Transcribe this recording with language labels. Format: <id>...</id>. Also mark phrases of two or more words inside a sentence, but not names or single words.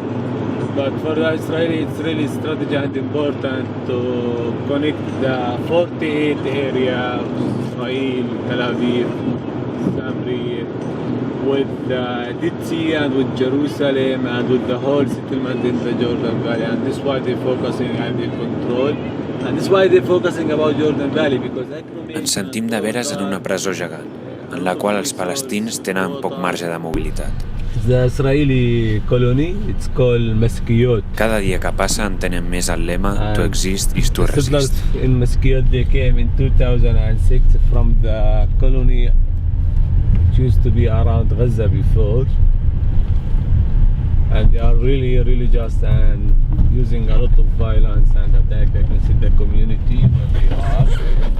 <en>But for the Israeli, it's really strategic and important to connect the 48 area of Israel, Tel Aviv, Samri, with the Dead Sea and with Jerusalem and with the whole settlement in the Jordan Valley. And this is why they're focusing and they control. And this is why they're focusing about Jordan Valley, because</en> <ca>ens sentim de veres en una presó gegant, en la qual els palestins tenen poc marge de mobilitat.</ca> <en>The Israeli colony, it's called Maskiyot.</en> <ca>Cada dia que passa entenem més el lema</ca> <en>To exist is to resist. In Maskiyot, they came in 2006 from the colony which used to be around Gaza before, and they are really just and using a lot of violence and attack against the community where they are.</en>